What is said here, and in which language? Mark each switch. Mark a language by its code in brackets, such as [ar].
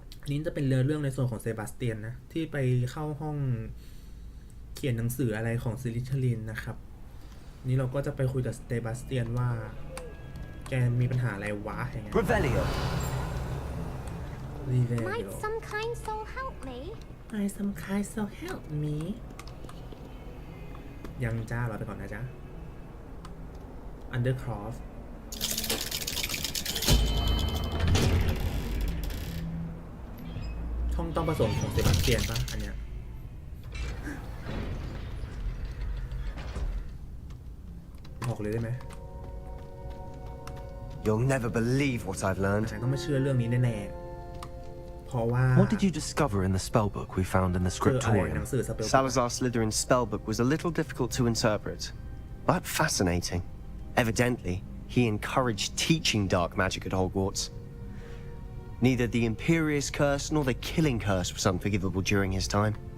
[th] นี้จะเป็นเรื่องในส่วนของเซบาสเตียนนะที่ไปเข้าห้องเขียนหนังสืออะไรของซิลิทลินนะครับนี่เราก็จะไปคุยกับเซบาสเตียนว่าแกมีปัญหาอะไรวะอย่างเงี้ย [en] Revelio. Might some kind soul help me? Might some kind soul help me? [th] ยังจ้ารอไปก่อนนะจ๊ะ Undercroft ห้องต้องผสมของเซบาสเตียนป่ะอันเนี้ยบอกเลยได้ไหม [en] You'll never believe what I've learned. [th] ฉันก็ไม่เชื่อเรื่องนี้แน่ๆเพราะว่า [en] What did you discover in the spellbook we found in the scriptorium? Salazar Slytherin's spellbook was a little difficult to interpret, but fascinating. Evidently, he encouraged teaching dark magic at Hogwarts. Neither the Imperious Curse nor the Killing Curse was unforgivable during his time.